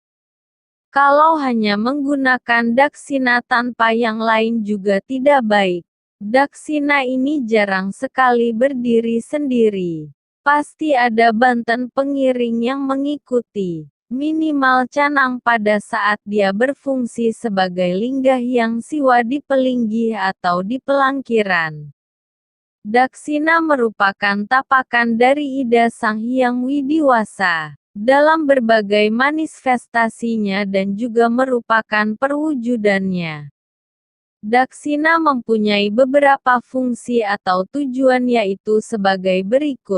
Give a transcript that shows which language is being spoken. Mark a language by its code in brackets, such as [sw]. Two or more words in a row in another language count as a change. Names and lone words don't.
[id] Kalau hanya menggunakan daksina tanpa yang lain juga tidak baik. Daksina ini jarang sekali berdiri sendiri. Pasti ada banten pengiring yang mengikuti. Minimal canang pada saat dia berfungsi sebagai lingga hyang siwa di pelinggih atau di pelangkiran. Daksina merupakan tapakan dari Ida Sang Hyang Widiwasa dalam berbagai manifestasinya dan juga merupakan perwujudannya. Daksina mempunyai beberapa fungsi atau tujuan yaitu sebagai berikut.